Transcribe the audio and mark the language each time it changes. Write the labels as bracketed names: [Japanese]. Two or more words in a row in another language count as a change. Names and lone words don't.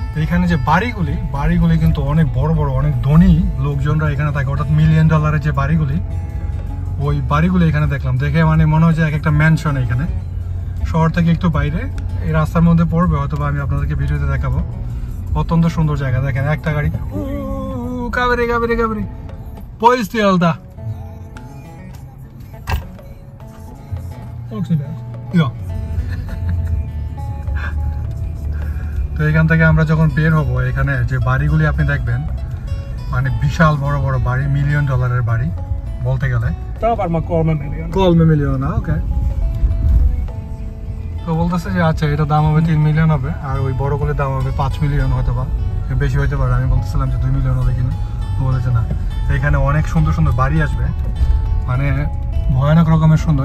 [Bangla] এখানে যে বাড়িগুলি কিন্তু অনেক বড় বড়, অনেক ধনী লোকজনরা এখানে থাকে, অর্থাৎ $1 মিলিয়ন যে বাড়িগুলি, ওই বাড়িগুলি এখানে দেখলাম। দেখে মানে মনে হয় যে এক একটা ম্যানশন এখানে, শহর থেকে একটু বাইরে, এই রাস্তার মধ্যে পড়বে, হয়তো আমি আপনাদেরকে ভিডিওতে দেখাবো। অত্যন্ত সুন্দর জায়গা। দেখেন একটা গাড়ি, কাবেরি [Finnish] Poisti alta. Onko se näin? Joo. [Bangla] তো এখান থেকে আমরা যখন বের হবো, এখানে যে বাড়িগুলি আপনি দেখবেন মানে বিশাল বড় বড় বাড়ি, $1 মিলিয়ন বাড়ি বলতে গেলে। [Finnish] Tää on varmaan 3 miljoonaa. [Bangla] 3 মিলিয়না, ওকে। তো বলতেছে যে আচ্ছা এটা দাম হবে 3 মিলিয়ন হবে, আর ওই বড়গুলোর দাম হবে 5 মিলিয়ন, হয়তো বা বেশি হইতে পারে। আমি বলতেছিলাম যে 2 মিলিয়ন হবে কিনা, বলেছে না। এখানে অনেক সুন্দর সুন্দর বাড়ি আসবে, মানে ভয়ানক রকমের সুন্দর।